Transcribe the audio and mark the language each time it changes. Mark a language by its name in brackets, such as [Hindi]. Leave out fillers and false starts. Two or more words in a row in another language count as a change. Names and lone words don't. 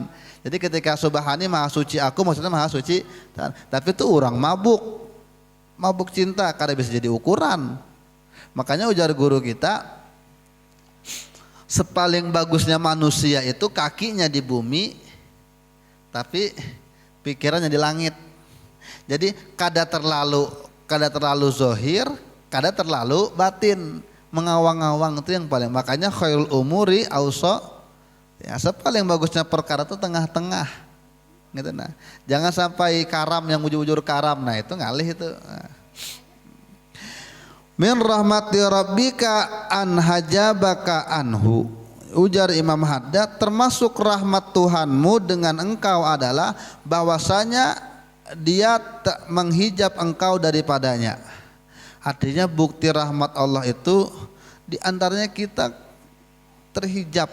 [Indonesian] Jadi ketika subhani maha suci aku, maksudnya maha suci Tuhan. Tapi itu orang mabuk cinta, kadang bisa jadi ukuran. [Banjar] Makanya ujar guru kita, sepaling bagusnya manusia itu kakinya di bumi, tapi pikirannya di langit. Jadi kada terlalu zohir, kada terlalu batin, mengawang-awang itu yang paling. Makanya [Arabic] khairul umuri auso, [Banjar] ya sepaling bagusnya perkara itu tengah-tengah. Gitu nah. Jangan sampai karam yang ujur-ujur karam, nah itu ngalih itu. Nah. [Arabic] Min rahmati rabbika an hajabaka anhu. [Indonesian] Ujar Imam Haddad, termasuk rahmat Tuhanmu dengan engkau adalah bahwasanya dia menghijab engkau daripadanya. Artinya bukti rahmat Allah itu diantaranya kita terhijab.